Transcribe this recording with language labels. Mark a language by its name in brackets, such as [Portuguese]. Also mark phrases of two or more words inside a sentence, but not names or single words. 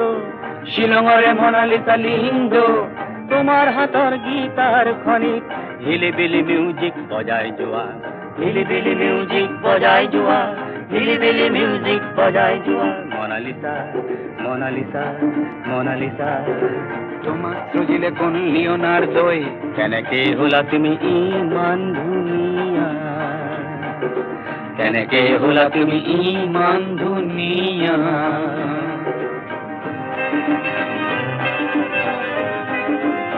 [Assamese] শিলংরে মোনালিসা লিঙ্গ তোমার হাতর গীতার খনির [English] hillbilly music [Assamese] বজায় জোয়া [English] hillbilly music [Assamese] বজায় জোয়া [English] hillbilly music [Assamese] বজায় জোয়া মোনালিসা মোনালিসা মোনালিসা তোমার সজিলে কোন লিওনার্দোয় কেনেকে হলা তুমি ইমান ধুনিয়া কেনেকে হলা তুমি ইমান ধুনিয়া